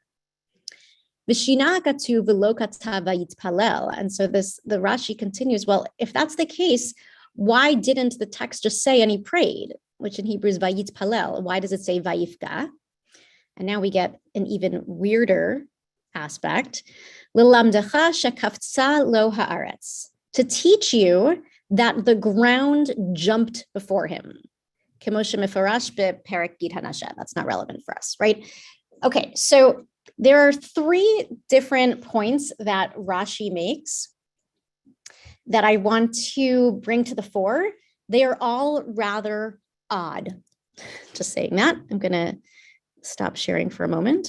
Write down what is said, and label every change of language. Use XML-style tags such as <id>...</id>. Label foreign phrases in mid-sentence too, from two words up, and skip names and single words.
<en>And so the Rashi continues, well, if that's the case, why didn't the text just say, and he prayed, which in Hebrew is vayit palel? Why does it say vayifka? And now we get an even weirder aspect.</en> <he>ללמדך שקפצה לו הארץ,</he> <en>to teach you that the ground jumped before him.</en> <he>כמו שמפורש בפרק גיד הנשה.</he> <en>That's not relevant for us, right? Okay, so there are three different points that Rashi makes that I want to bring to the fore. They are all rather odd. Just saying that. I'm going to stop sharing for a moment.</en>